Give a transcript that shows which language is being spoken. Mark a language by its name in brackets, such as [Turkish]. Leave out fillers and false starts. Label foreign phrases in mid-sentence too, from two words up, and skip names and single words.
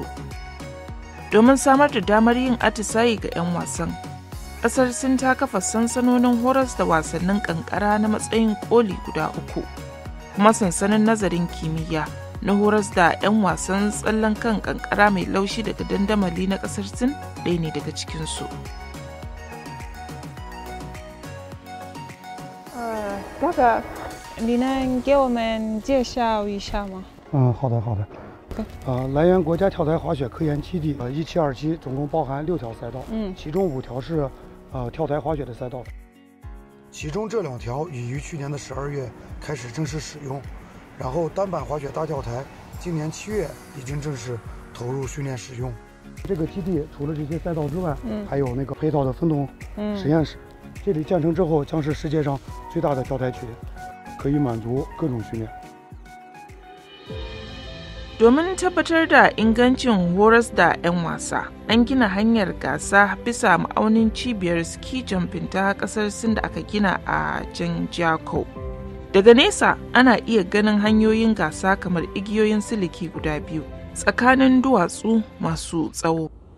[Hausa] Domin samar da damar yin atisaye ga 'yan wasan, ƙasar Sin ta kafa sansanonin horas da wasannin kankara na matsayin koli guda 3, kuma sansanin nazarin kimiyya na horas da 'yan wasan tsallen kan kankara mai laushi daga dandamali na kasar Sin ɗaya ne daga cikinsu. Daga, [Chinese] 你能给我们介绍一下吗？好的。来源国家跳台滑雪科研基地，17、27总共包含6条赛道，其中5条是跳台滑雪的赛道，其中这2条已于去年的12月开始正式使用。然后单板滑雪大跳台今年7月已经正式投入训练使用。这个基地除了这些赛道之外，还有那个配套的分动实验室。这里建成之后将是世界上最大的跳台群，可以满足各种训练。 [Hausa] Domin tabbatar da ingancin horas da 'yan wasa, an gina hanyar gasa bisa ma'aunin cibiyar [English] ski jumping [Hausa] ta kasar Sin da aka gina a Zhangjiakou. Daga nesa ana iya ganin hanyoyin gasa kamar igiyoyin siliki guda 2 tsakanin duwatsu masu tsawo.